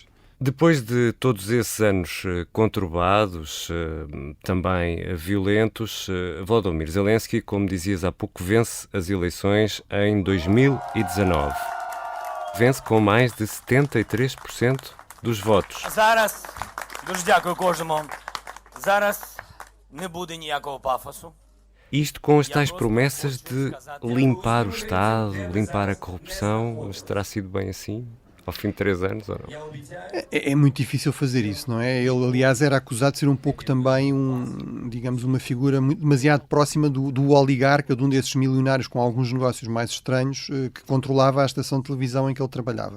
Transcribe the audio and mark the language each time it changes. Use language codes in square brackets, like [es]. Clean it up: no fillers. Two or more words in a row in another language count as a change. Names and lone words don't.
[pt] Depois de todos esses anos conturbados, também violentos, Volodymyr Zelensky, como dizias há pouco, vence as eleições em 2019. Vence com mais de 73% dos votos. [uk] Зараз дуже дякую кожному. Зараз не буде ніякого пафосу. [pt] Isto com as tais promessas de limpar o Estado, limpar a corrupção, mas terá sido bem assim? Ao fim de 3 anos, ou não? É muito difícil fazer isso, não é? Ele, aliás, era acusado de ser um pouco também digamos, uma figura demasiado próxima do oligarca, de um desses milionários com alguns negócios mais estranhos, que controlava a estação de televisão em que ele trabalhava.